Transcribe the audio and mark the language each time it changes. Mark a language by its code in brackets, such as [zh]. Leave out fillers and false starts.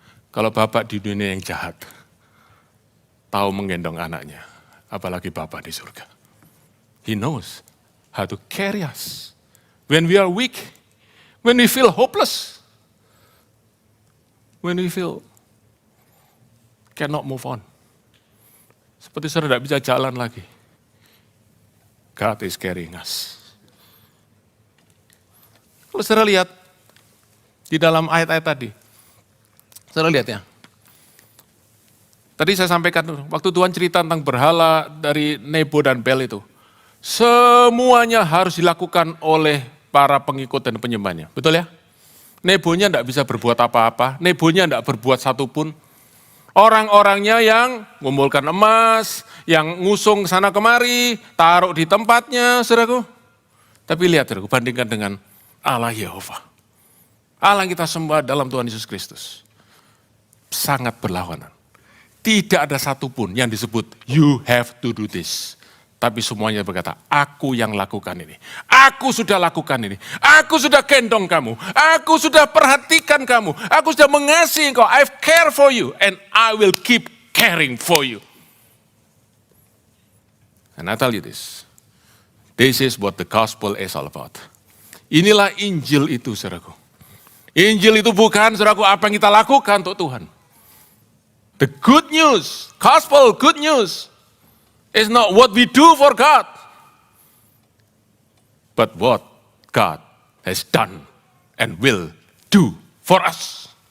[id] Kalau bapak di dunia yang jahat, tahu menggendong anaknya, apalagi bapak di surga. [en] He knows how to carry us. When we are weak, when we feel hopeless, when we feel cannot move on. [id] Seperti saudara tidak bisa jalan lagi. [en] God is carrying us. [id] Kalau saudara lihat di dalam ayat-ayat tadi, saudara lihat ya. Tadi saya sampaikan, waktu Tuhan cerita tentang berhala dari Nebo dan Bel itu, semuanya harus dilakukan oleh para pengikut dan penyembahnya. Betul ya? Nebonya tidak bisa berbuat apa-apa, Nebonya tidak berbuat satupun. Orang-orangnya yang mengumpulkan emas, yang ngusung sana kemari, taruh di tempatnya, saudaraku. Tapi lihat, saudaraku, bandingkan dengan Allah Yehova. Allah yang kita sembah dalam Tuhan Yesus Kristus. Sangat berlawanan. Tidak ada satupun yang disebut, [en] you have to do this. [id] Tapi semuanya berkata, aku yang lakukan ini. Aku sudah lakukan ini. Aku sudah gendong kamu. Aku sudah perhatikan kamu. Aku sudah mengasihi engkau. [en] I've care for you and I will keep caring for you. And I tell you this. This is what the gospel is all about. [id] Inilah Injil itu, saudaraku. Injil itu bukan, saudaraku, apa yang kita lakukan untuk Tuhan. [en] The good news, gospel good news, is not what we do for God, but what God has done and will do for us.